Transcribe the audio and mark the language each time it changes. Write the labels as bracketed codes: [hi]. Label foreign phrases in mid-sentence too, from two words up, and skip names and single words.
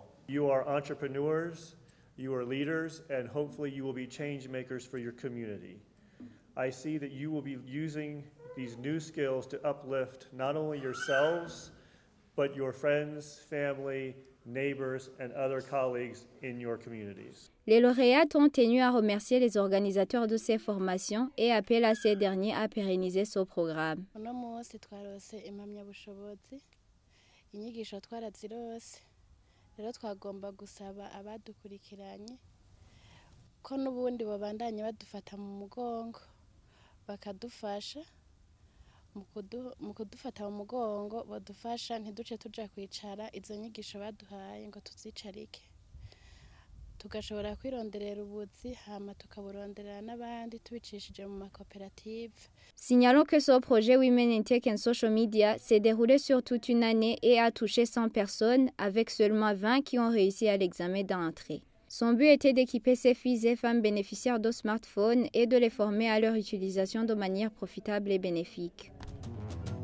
[en] You are entrepreneurs, you are leaders, and hopefully you will be change makers for your community. I see that you will be using these new skills to uplift not only yourselves, but your friends, family, neighbors, and other colleagues in your communities. [fr] Les lauréates ont tenu à remercier les organisateurs de ces formations et appellent à ces derniers à pérenniser ce programme. [rn] Uno munsi twarose impamyabushobozi, inyigisho twarazirose, rero twagomba gusaba abadukurikiranye ko n'ubundi babandanye badufata mu mugongo bakadufasha mu kudufata mu mugongo badufasha ntiduce tuja kwicara izo nyigisho baduhaye ngo tuzicarike tugashobora kwironderera ubuzi hama tukaburonderera n'abandi tubicishije mu makoperative. [fr] Signalons que ce projet Women in Tech and Social Media s'est déroulé sur toute une année et a touché 100 personnes avec seulement 20 qui ont réussi à l'examen d'entrée. Son but était d'équiper ces filles et femmes bénéficiaires de smartphones et de les former à leur utilisation de manière profitable et bénéfique.